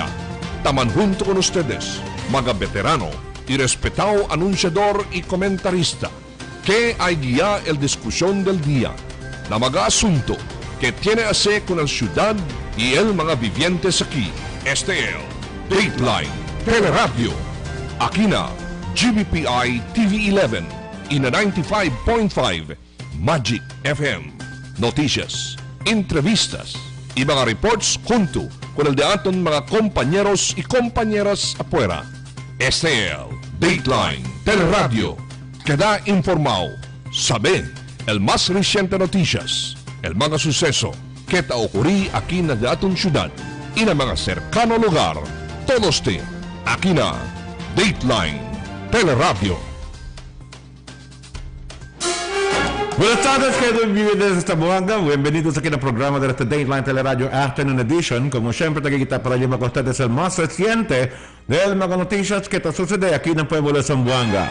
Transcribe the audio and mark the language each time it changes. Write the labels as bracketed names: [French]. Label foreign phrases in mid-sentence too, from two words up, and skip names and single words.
[Chavacano] Taman junto con ustedes, mga veterano y respetado anunciador y comentarista, que hay guía el discusión del día, la mga asunto que tiene hace con la ciudad y el mga vivientes aquí. Este es Dateline Teleradyo. Aquí na GBPI TV11 y na 95.5 Magic FM. Noticias, entrevistas y mga reports junto con el de aton mga compañeros y compañeras afuera. Este es Dateline Teleradyo. Queda informado. Sabe el más reciente noticias, el mga suceso que ta ocurrí aquí na aton ciudad y na mga cercano lugar. Todos te aquí na Dateline Teleradyo. Buenas tardes, queridos vividores de esta Buanga. Bienvenidos aquí al programa de este Dateline Teleradyo Afternoon Edition. Como siempre, kita para llevar con ustedes el más reciente de las noticias que te sucede aquí en el pueblo de Zamboanga.